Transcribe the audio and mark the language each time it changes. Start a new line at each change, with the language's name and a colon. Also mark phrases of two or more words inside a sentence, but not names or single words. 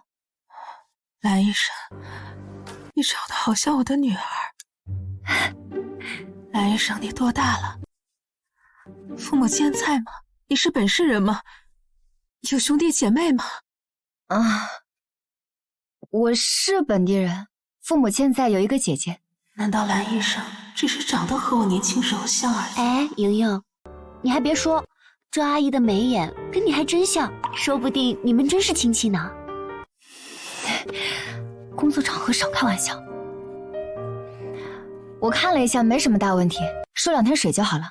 Chinese: 藍醫生，你長得好像我的女兒。藍醫生，你多大了？父母健在嗎？你是本市人嗎？有兄弟姐妹嗎？我是本地人，父母健在，有一個姐姐。難道藍醫生只是長得和我年輕時候像而已？哎，瑩瑩，你還別說，這阿姨的眉眼跟你還真像，說不定你們真是親戚呢。工作場合少開玩笑。我看了一下，沒什麼大問題，收2天水就好了。